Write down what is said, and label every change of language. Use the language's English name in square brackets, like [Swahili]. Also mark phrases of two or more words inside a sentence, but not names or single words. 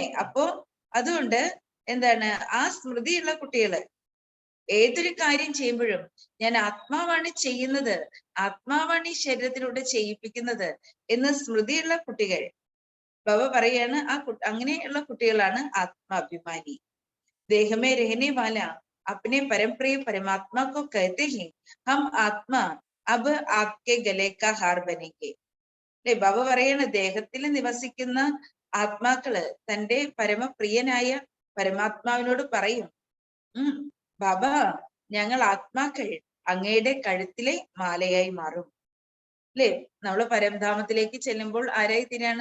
[Malayalam] അപ്പോ അതുകൊണ്ട് എന്താണ്, ആ സ്മൃതിയുള്ള കുട്ടികള് ഏതൊരു കാര്യം ചെയ്യുമ്പോഴും ഞാൻ ആത്മാവാണ് ചെയ്യുന്നത്, ആത്മാവാണ് ഈ ശരീരത്തിലൂടെ ചെയ്യിപ്പിക്കുന്നത് എന്ന് സ്മൃതിയുള്ള കുട്ടികൾ, ബാബ പറയാണ്, അങ്ങനെയുള്ള കുട്ടികളാണ് ആത്മാഭിമാനി. [Hindi] देह में रहने वाले अपने परम प्रिय परमात्मा को कहते हैं, हम आत्मा अब आपके गले का हार बनेंगे. [Malayalam] അല്ലെ, ബാബ പറയാണ്, ദേഹത്തിൽ നിവസിക്കുന്ന ആത്മാക്കള് തന്റെ പരമപ്രിയനായ പരമാത്മാവിനോട് പറയും, ബാബ, ഞങ്ങൾ ആത്മാക്കൾ അങ്ങയുടെ കഴുത്തിലെ മാലയായി മാറും. അല്ലെ, നമ്മള് പരംധാമത്തിലേക്ക് ചെല്ലുമ്പോൾ ആരായി തീരാണ്?